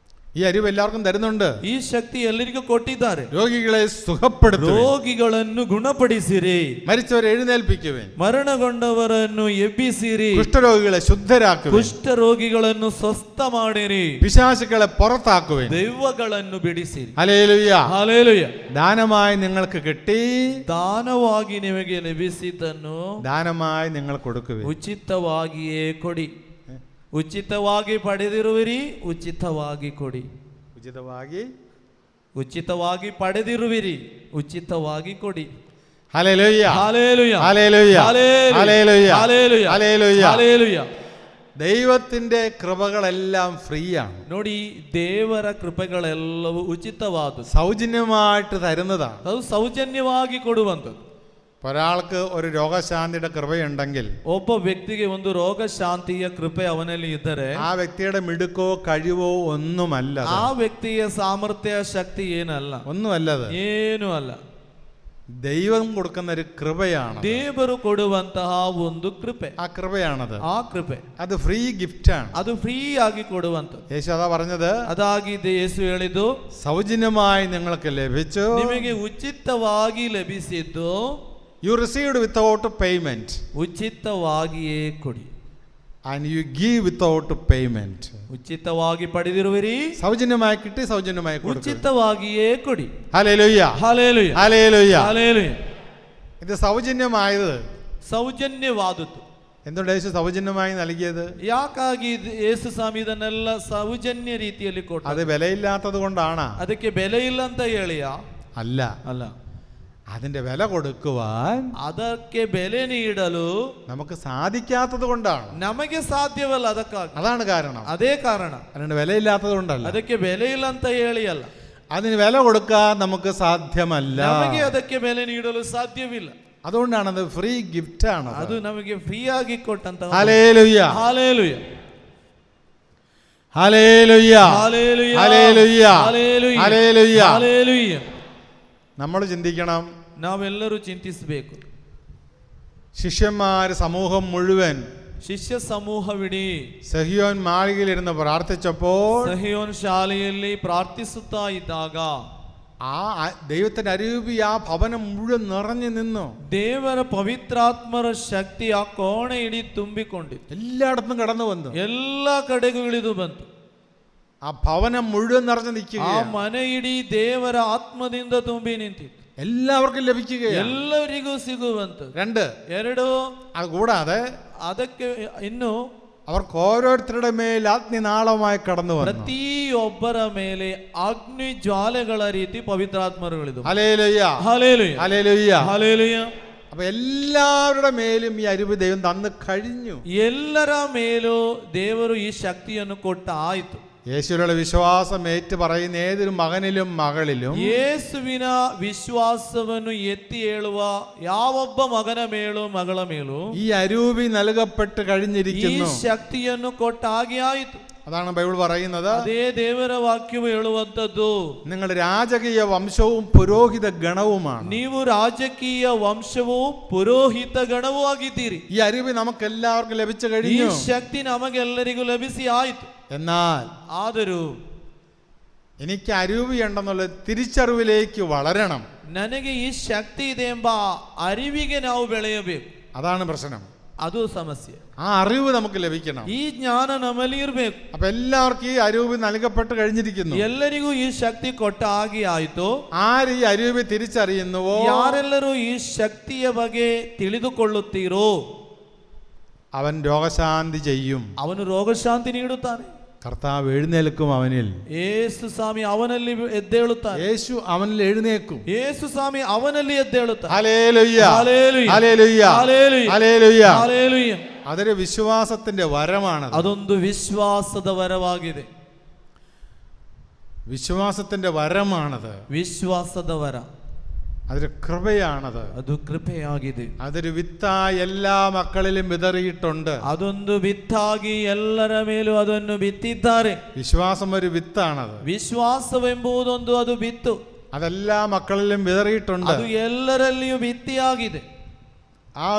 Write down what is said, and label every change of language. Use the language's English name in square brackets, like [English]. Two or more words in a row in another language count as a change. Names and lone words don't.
[Malayalam] ഈ അരിവ് എല്ലാവർക്കും തരുന്നുണ്ട്. [Kannada] ಈ ಶಕ್ತಿ ಎಲ್ಲರಿಗೂ ಕೊಟ್ಟಿದ್ದಾರೆ. [Malayalam] രോഗികളെ സുഖപ്പെടുത്തുവിൻ, [Kannada] ರೋಗಿಗಳನ್ನು ಗುಣಪಡಿಸಿರಿ, [Malayalam] മരിച്ചവരെ എഴുന്നേൽപ്പിക്കുവിൻ, [Kannada] ಮರಣಗೊಂಡವರನ್ನು ಎಬ್ಬಿಸಿರಿ, [Malayalam] കുഷ്ഠരോഗികളെ ശുദ്ധരാക്കുവിൻ, [Kannada] ಕುಷ್ಠ ರೋಗಿಗಳನ್ನು ಸ್ವಸ್ಥ ಮಾಡಿರಿ, [Malayalam] പിശാചുക്കളെ പുറത്താക്കുവിൻ, [Kannada] ದೆವ್ವಗಳನ್ನು ಬಿಡಿಸಿರಿ. [Malayalam] ഹല്ലേലൂയ. [Kannada] ಹಾಲೆಲೂಯ. [Malayalam] ദാനമായി നിങ്ങൾക്ക് കിട്ടി, [Kannada] ದಾನವಾಗಿ ನಿಮಗೆ ಲಭಿಸಿದ್ದನ್ನು [Malayalam] ദാനമായി നിങ്ങൾ കൊടുക്കുവിൻ. [Kannada] ಉಚಿತವಾಗಿಯೇ ಕೊಡಿ. ಉಚಿತವಾಗಿ ಪಡೆದಿರುವಿರಿ, ಉಚಿತವಾಗಿ ಕೊಡಿ. ಉಚಿತವಾಗಿ ಪಡೆದಿರುವಿರಿ, ಉಚಿತವಾಗಿ ಕೊಡಿ. [Malayalam] ഹല്ലേലൂയ. ഹല്ലേലൂയ. ഹല്ലേലൂയ. ഹല്ലേലൂയ. ഹല്ലേലൂയ. ഹല്ലേലൂയ. ഹല്ലേലൂയ. ദൈവത്തിന്റെ കൃപകളെല്ലാം ഫ്രീ ആണ്. [Kannada] ನೋಡಿ, ದೇವರ ಕೃಪೆಗಳೆಲ್ಲವೂ ಉಚಿತವಾದದ್ದು, [Malayalam] സൗജന്യമായിട്ട് തരുന്നതാണ്. [Kannada] ಅದು ಸೌಜನ್ಯವಾಗಿ ಕೊಡುವಂಥದ್ದು. [Malayalam] ഒരാൾക്ക് ഒരു രോഗശാന്തിയുടെ കൃപയുണ്ടെങ്കിൽ, [Kannada] ಒಬ್ಬ ವ್ಯಕ್ತಿಗೆ ಒಂದು ರೋಗ ಶಾಂತಿಯ ಕೃಪೆ ಅವನಲ್ಲಿ ಇದ್ದರೆ, [Malayalam] ആ വ്യക്തിയുടെ മിടുക്കോ കഴിവോ ഒന്നുമല്ല, [Kannada] ಆ ವ್ಯಕ್ತಿಯ ಸಾಮರ್ಥ್ಯ ಶಕ್ತಿ ಏನಲ್ಲ, [Malayalam] ഒന്നുമല്ലത്, [Kannada] ಏನೂ ಅಲ್ಲ. [Malayalam] ദൈവം കൊടുക്കുന്ന ഒരു കൃപയാണ്. [Kannada] ದೇವರು ಕೊಡುವಂತಹ ಒಂದು ಕೃಪೆ, [Malayalam] ആ കൃപയാണത്. [Kannada] ಆ ಕೃಪೆ [Malayalam] അത് [English] free gift [Malayalam] ആണ്. [Kannada] ಅದು ಫ್ರೀ ಆಗಿ ಕೊಡುವಂಥದ್ದು. [Malayalam] യേശു അതാ പറഞ്ഞത്, [Kannada] ಅದಾಗಿದೆ ಯೇಸು ಹೇಳಿದ್ದು, [Malayalam] സൗജന്യമായി നിങ്ങൾക്ക് ലഭിച്ചു, [Kannada] ನಿಮಗೆ ಉಚಿತವಾಗಿ ಲಭಿಸಿದ್ದು, [English] you received without payment [Kannada] ಉಚಿತವಾಗಿಯೇ ಕೊಡಿ, [English] and you give without payment. [Kannada] ಉಚಿತವಾಗಿ ಪಡೆದಿರುವಿರಿ, [Malayalam] സൗജന്യമായി കിട്ടി, സൗജന്യമായി കൊടുക്കുക. [Kannada] ಉಚಿತವಾಗಿಯೇ ಕೊಡಿ. [Malayalam] ഹല്ലേലൂയ. ഹല്ലേലൂയ. ഹല്ലേലൂയ. ഹല്ലേലൂയ. ഇത് സൗജന്യമായത് [Kannada] ಸೌಜನ್ಯವಾದದ್ದು. [Malayalam] എന്തുകൊണ്ട് യേശു സൗജന്യമായി നൽകിയത്? [Kannada] ಯಾಕಾಗಿ ಯೇಸು ಸ್ವಾಮಿ ಇದನ್ನೆಲ್ಲ ಸೌಜನ್ಯ ರೀತಿಯಲ್ಲಿ ಕೊಟ್ಟ? [Malayalam] അത് വിലയില്ലാത്തത് കൊണ്ടാണ്? [Kannada] ಅದಕ್ಕೆ ಬೆಲೆ ಇಲ್ಲ ಅಂತ ಹೇಳಿಯ? [Malayalam] അല്ല, [Kannada] ಅಲ್ಲ. [Malayalam] അതിന്റെ വില കൊടുക്കുവാൻ [Kannada] ಅದಕ್ಕೆ ಬೆಲೆ ನೀಡಲು [Malayalam] നമുക്ക് സാധിക്കാത്തത് കൊണ്ടാണ്. [Kannada] ನಮಗೆ ಸಾಧ್ಯವಲ್ಲ, ಅದಕ್ಕಾಗಿ. [Malayalam] അതാണ് കാരണം. [Kannada] ಅದೇ ಕಾರಣ. [Malayalam] അതിന്റെ വിലയില്ലാത്തത് കൊണ്ടല്ല. [Kannada] ಅದಕ್ಕೆ ಬೆಲೆ ಇಲ್ಲ ಅಂತ ಹೇಳಿ ಅಲ್ಲ, [Malayalam] അതിന് വില കൊടുക്കാൻ നമുക്ക് സാധ്യമല്ല. [Kannada] ನಮಗೆ ಅದಕ್ಕೆ ಬೆಲೆ ನೀಡಲು ಸಾಧ್ಯವಿಲ್ಲ. [Malayalam] അതുകൊണ്ടാണ് അത് [English] free gift [Malayalam] ആണ്. [Kannada] ಅದು ನಮಗೆ ಫ್ರೀ ಆಗಿ ಕೊಟ್ಟಂತ. [Malayalam] ഹല്ലേലൂയ. ഹല്ലേലൂയ. ഹല്ലേലൂയ. ഹല്ലേലൂയ. ഹല്ലേലൂയ. ഹല്ലേലൂയ. ഹല്ലേലൂയ. ഹല്ലേലൂയ. നമ്മൾ ചിന്തിക്കണം, [Kannada] ನಾವೆಲ್ಲರೂ ಚಿಂತಿಸಬೇಕು. [Malayalam] ശിഷ്യന്മാർ സമൂഹം മുഴുവൻ [Kannada] ಶಿಷ್ಯ ಸಮೂಹವಿಡೀ [Malayalam] സഹിയോൻ മാളികയിലിരുന്ന് പ്രാർത്ഥിച്ചപ്പോൾ, [Kannada] ಸಹಿಯೋನ್ ಶಾಲೆಯಲ್ಲಿ ಪ್ರಾರ್ಥಿಸುತ್ತಾ ಇದ್ದಾಗ, [Malayalam] ആ ദൈവത്തിന്റെ അരൂപി ആ ഭവനം മുഴുവൻ നിറഞ്ഞു നിന്നു. [Kannada] ದೇವರ ಪವಿತ್ರಾತ್ಮರ ಶಕ್ತಿ ಆ ಕೋಣೆ ಇಡೀ ತುಂಬಿಕೊಂಡಿತ್ತು. [Malayalam] എല്ലായിടത്തും കടന്നു വന്നു, [Kannada] ಎಲ್ಲ ಕಡೆಗೂ ಇಳಿದು ಬಂತು. [Malayalam] ആ ഭവനം മുഴുവൻ നിറഞ്ഞു നിൽക്കുക. [Kannada] ಆ ಮನೆ ಇಡೀ ದೇವರ ಆತ್ಮದಿಂದ ತುಂಬಿ ನಿಂತಿತ್ತು. [Malayalam] എല്ലാവർക്കും ലഭിക്കുകയാണ്. [Kannada] ಎಲ್ಲರಿಗೂ ಸಿಗುವಂತ. ಎರಡು, [Malayalam] അത് കൂടാതെ [Kannada] ಅದಕ್ಕೆ ಇನ್ನು [Malayalam] അവർക്ക് ഓരോരുത്തരുടെ മേൽ അഗ്നിനാളമായി കടന്നു വന്നു. [Kannada] ಪ್ರತಿಯೊಬ್ಬರ ಮೇಲೆ ಅಗ್ನಿ ಜ್ವಾಲೆಗಳ ರೀತಿ ಪವಿತ್ರಾತ್ಮರುಗಳಿದು. [Malayalam] ഹല്ലേലൂയ. ഹല്ലേലൂയ. ഹല്ലേലൂയ. ഹല്ലേലൂയ. അപ്പൊ എല്ലാവരുടെ മേലും ഈ അരുവ് ദൈവം തന്നു കഴിഞ്ഞു. [Kannada] ಎಲ್ಲರ ಮೇಲೂ ದೇವರು ಈ ಶಕ್ತಿಯನ್ನು ಕೊಟ್ಟ ಆಯಿತು. [Malayalam] യേശുവിലുള്ള വിശ്വാസം ഏറ്റു പറയുന്ന ഏതൊരു മകനിലും മകളിലും, [Kannada] ಯೇಸುವಿನ ವಿಶ್ವಾಸವನ್ನು ಎತ್ತಿ ಹೇಳುವ ಯಾವೊಬ್ಬ ಮಗನ ಮೇಲೂ ಮಗಳ ಮೇಲೂ [Malayalam] ഈ അരൂപി നൽകപ്പെട്ട് കഴിഞ്ഞിരിക്കുന്നു. [Kannada] ಈ ಶಕ್ತಿಯನ್ನು ಕೊಟ್ಟ ಹಾಗೆ ಆಯಿತು. [Malayalam] അതാണ് ബൈബിൾ പറയുന്നത്. [Kannada] ಅದೇ ದೇವರ ವಾಕ್ಯವು ಹೇಳುವಂತದ್ದು, [Malayalam] നിങ്ങൾ രാജകീയ വംശവും പുരോഹിത ഗണവുമാണ്. [Kannada] ನೀವು ರಾಜಕೀಯ ವಂಶವೂ ಪುರೋಹಿತ ಗಣವೂ ಆಗಿದ್ದೀರಿ. [Malayalam] ഈ അരൂപി നമുക്ക് എല്ലാവർക്കും ലഭിച്ചു [Kannada] ಈ [Malayalam] കഴിഞ്ഞു. [Kannada] ಶಕ್ತಿ ನಮಗೆಲ್ಲರಿಗೂ ಲಭಿಸಿ ಆಯಿತು. [Malayalam] എന്നാൽ [Kannada] ಆದರೂ [Malayalam] എനിക്ക് അരൂപി ഉണ്ടെന്നുള്ള തിരിച്ചറിവിലേക്ക് വളരണം. [Kannada] ನನಗೆ ಈ ಶಕ್ತಿ ಇದೆ ಎಂಬ ಅರಿವಿಗೆ ನಾವು ಬೆಳೆಯಬೇಕು. [Malayalam] അതാണ് പ്രശ്നം. [Kannada] ಅದು ಸಮಸ್ಯೆ. [Malayalam] ആ അറിവ് നമുക്ക് ലഭിക്കണം. [Kannada] ಈ ಜ್ಞಾನ ನಮ್ಮಲ್ಲಿ ಇರಬೇಕು. [Malayalam] അപ്പൊ എല്ലാവർക്കും ഈ അരൂപി നൽകപ്പെട്ട് കഴിഞ്ഞിരിക്കുന്നു. [Kannada] ಎಲ್ಲರಿಗೂ ಈ ಶಕ್ತಿ ಕೊಟ್ಟ ಹಾಗೆ ಆಯಿತು. [Malayalam] ആര് ഈ അരൂപി തിരിച്ചറിയുന്നുവോ, [Kannada] ಯಾರೆಲ್ಲರೂ ಈ ಶಕ್ತಿಯ ಬಗ್ಗೆ ತಿಳಿದುಕೊಳ್ಳುತ್ತೀರೋ, [Malayalam] അവൻ രോഗശാന്തി ചെയ്യും. [Kannada] ಅವನು ರೋಗಶಾಂತಿ ನೀಡುತ್ತಾನೆ. [Malayalam] കർത്താവ് എഴുന്നേൽക്കും അവനിൽ. [Kannada] ಯೇಸು ಸ್ವಾಮಿ ಅವನಲ್ಲಿ ಎದ್ದೇಳುತ್ತಾನೆ. [Malayalam] യേശു അവനിൽ എഴുന്നേൽക്കും. [Kannada] ಯೇಸು ಸ್ವಾಮಿ ಅವನಲ್ಲಿ ಎದ್ದೇಳುತ್ತಾನೆ. [Malayalam] ഹല്ലേലൂയ. ഹല്ലേലൂയ. ഹല്ലേലൂയ. ഹല്ലേലൂയ. ഹല്ലേലൂയ. ഹല്ലേലൂയ. അതൊരു വിശ്വാസത്തിന്റെ വരമാണ്. [Kannada] ಅದೊಂದು ವಿಶ್ವಾಸದ ವರವಾಗಿದೆ. [Malayalam] വിശ്വാസത്തിന്റെ വരമാണത്. [Kannada] ವಿಶ್ವಾಸದ ವರ. [Malayalam] അതൊരു കൃപയാണത്. [Kannada] ಅದು ಕೃಪೆಯಾಗಿದೆ. [Malayalam] അതൊരു വിത്തായി എല്ലാ മക്കളിലും വിതറിയിട്ടുണ്ട്. [Kannada] ಅದೊಂದು ಬಿತ್ತಾಗಿ ಎಲ್ಲರ ಮೇಲೂ ಅದನ್ನು ಬಿತ್ತಿದ್ದಾರೆ. [Malayalam] വിശ്വാസം ഒരു വിത്താണത്. [Kannada] ವಿಶ್ವಾಸವೆಂಬುದೊಂದು ಅದು ಬಿತ್ತು. [Malayalam] അതെല്ലാ മക്കളിലും വിതറിയിട്ടുണ്ട്. [Kannada] ಅದು ಎಲ್ಲರಲ್ಲಿಯೂ ಬಿತ್ತಿಯಾಗಿದೆ.